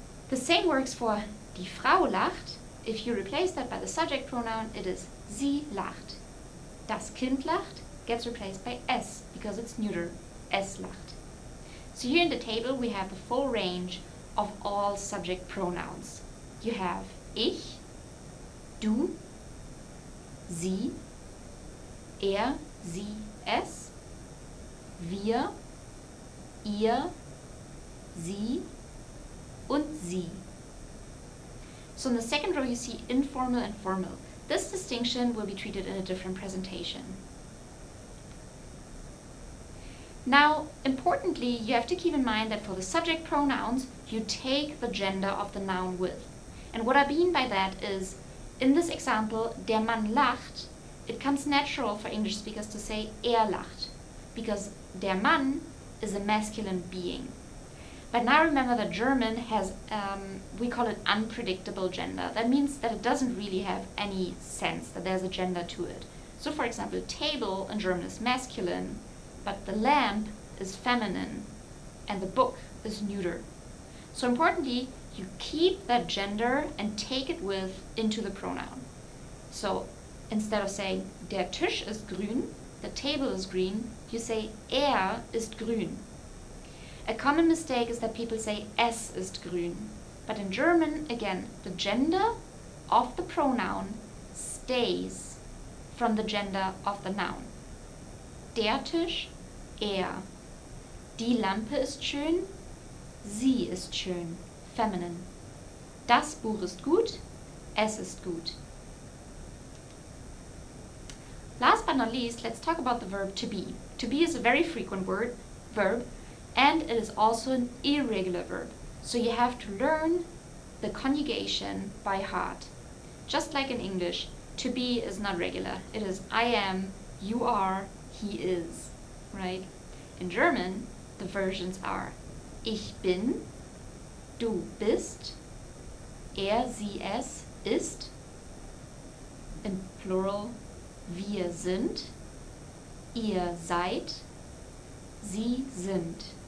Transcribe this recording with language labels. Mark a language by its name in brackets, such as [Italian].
[English] The same works for [German] die Frau lacht. [English] If you replace that by the subject pronoun, it is [German] sie lacht. Das Kind lacht [English] gets replaced by es because it's neuter, [German] es lacht. [English] So here in the table we have the full range of all subject pronouns. You have [German] ich, du, sie, er, sie, es, wir, ihr, sie und sie. [English] So in the second row you see informal and formal. This distinction will be treated in a different presentation. Now, importantly, you have to keep in mind that for the subject pronouns, you take the gender of the noun with. And what I mean by that is, in this example, [German] der Mann lacht, [English] it comes natural for English speakers to say [German] er lacht, [English] because der Mann is a masculine being. But now remember that German has, we call it unpredictable gender. That means that it doesn't really have any sense, that there's a gender to it. So for example, table in German is masculine, but the lamp is feminine, and the book is neuter. So importantly, you keep that gender and take it with into the pronoun. So instead of saying [German] der Tisch ist grün, [English] the table is green, you say [German] er ist grün. [English] A common mistake is that people say [German] es ist grün. [English] But in German, again, the gender of the pronoun stays from the gender of the noun. [German] Der Tisch, er. Die Lampe ist schön, sie ist schön, feminine. Das Buch ist gut, es ist gut. [English] Last but not least, let's talk about the verb to be. To be is a very frequent verb, and it is also an irregular verb. So you have to learn the conjugation by heart. Just like in English, to be is not regular. It is I am, you are, he is, right? In German, the versions are [German] ich bin, du bist, er, sie, es ist, [English] in plural, [German] wir sind, ihr seid, sie sind.